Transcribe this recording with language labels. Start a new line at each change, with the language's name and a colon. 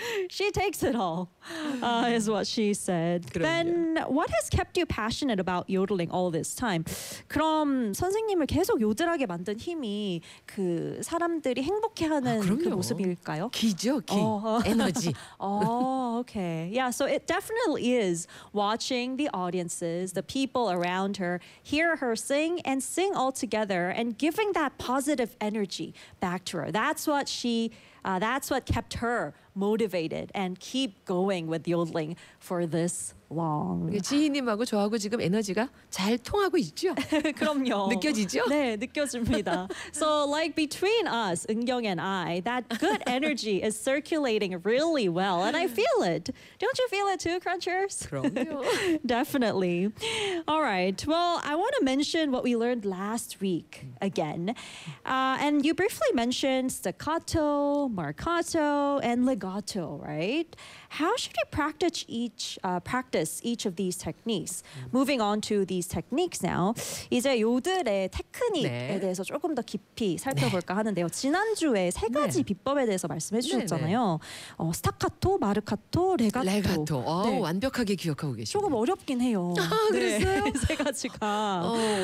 English: She takes it all, is what she said.
Korean: 그럼요.
English: Then what has kept you passionate about yodeling all this time?
Korean: 그럼 선생님을 계속 요들하게 만든 힘이 그 사람들이 행복해하는 그 모습일까요? 기죠, 기. 에너지.
English: okay. Yeah, so it definitely is watching the audiences, the people around her, hear her sing and sing all together and giving that positive energy back to her. That's what she, that's what kept her motivated and keep going with yodeling for this long.
Korean: 지희님하고 저하고 지금 에너지가 잘 통하고 있죠? 그럼요. 느껴지죠? 네, 느껴집니다.
English: So like between us, Eun-kyung and I, that good energy is circulating really well and I feel it. Don't you feel it too, Crunchers?
Korean: 그럼요.
English: Definitely. All right. Well, I want to mention what we learned last week again. And you briefly mentioned staccato, marcato, and legato, right? How should you practice each of these techniques? Moving on to these techniques now,
Korean: 이제 요들의 테크닉에
English: 네.
Korean: 대해서 조금 더 깊이 살펴볼까 네. 하는데요. 지난주에 세 가지 네. 비법에 대해서 말씀해 주셨잖아요. 네, 네. 스타카토, 마르카토, 레가토. 레가토. 오, 네. 완벽하게 기억하고 계시네요. 조금 어렵긴 해요. 아, 그랬어요? 네. 세 가지가.